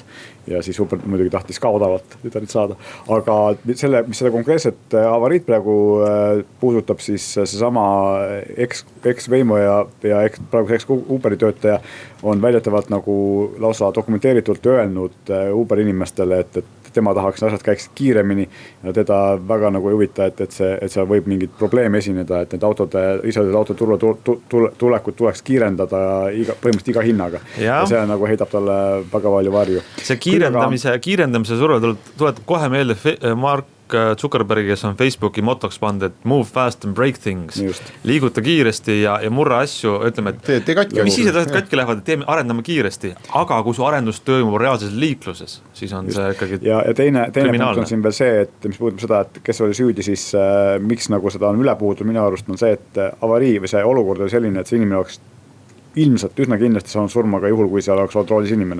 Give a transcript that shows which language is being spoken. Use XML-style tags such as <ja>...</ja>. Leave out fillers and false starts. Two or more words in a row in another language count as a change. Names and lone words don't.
<et>Ja siis Uber muidugi tahtis ka odavalt lidarit saada. Aga mis seda konkreetset avariid praegu puudutab, siis seesama ex-Waymo ja praegu Uberi töötaja on väidetavalt nagu lausa dokumenteeritult öelnud Uberi inimestele, et tema tahaks, asjad käiksid kiiremini ja teda väga nagu ei huvita, et seal võib mingid probleeme esineda, et need autode tulekut tuleks kiirendada põhimõtteliselt iga hinnaga. Ja see nagu heidab talle väga palju varju. See kiirendamise surve tuletab kohe meelde Mark Zuckerbergi, kes on Facebooki motoks pannud, et</et> <en>move fast and break things.</en> <et>Just. Liiguta kiiresti ja murra asju, ütleme, et mis siis asjad katki lähevad, et arendame kiiresti, aga kui su arendus toimub reaalses liikluses, siis on see ikkagi ja teine punkt on siin veel see, et mis puudutab seda, et kes oli süüdi, siis miks nagu seda on üle puudutud, minu arust on see, et avarii või see olukord oli selline, et see inimene oleks ilmselt üsna kindlasti saanud surma ka juhul, kui seal oleks autoroolis inimene.</et>